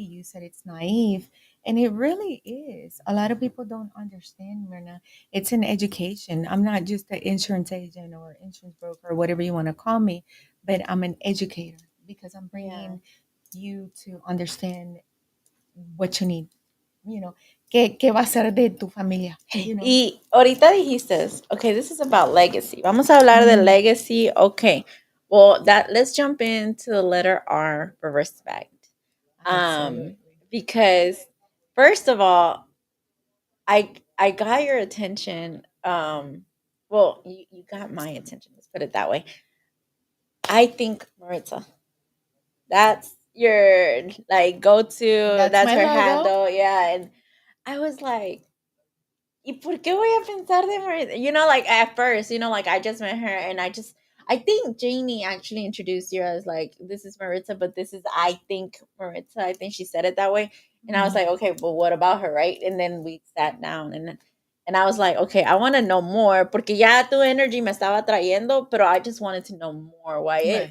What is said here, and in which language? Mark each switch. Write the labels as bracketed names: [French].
[English] You said it's naive, and it really is. A lot of people don't understand, Myrna. It's an education. I'm not just an insurance agent or insurance broker or whatever you want to call me, but I'm an educator because I'm Yeah. bringing you to understand what you need. You know, [Spanish] ¿qué va a ser de tu familia? [English] You know. [Spanish] Y ahorita dijiste, okay, [English] this is about legacy. [Spanish] Vamos a hablar de Mm, [English] legacy. Okay. Well, let's jump into the letter R for respect. Um, absolutely. because first of all, I got your attention. Well, you got my attention. Let's put it that way. I think Maritza, that's your like go to. That's That's my her logo. handle. Yeah, and I was like, [Spanish] ¿y por qué voy a pensar de Maritza? [English] Like at first, like I just met her and I think Janie actually introduced you as like, this is Maritza, but this is, I think, Maritza. I think she said it that way. And I was Mm, like, okay, well, what about her, right? And then we sat down and I was like, okay, I want to know more [Spanish] porque ya tu [English] energy [Spanish] me estaba trayendo, pero [English] I just wanted to know more why it,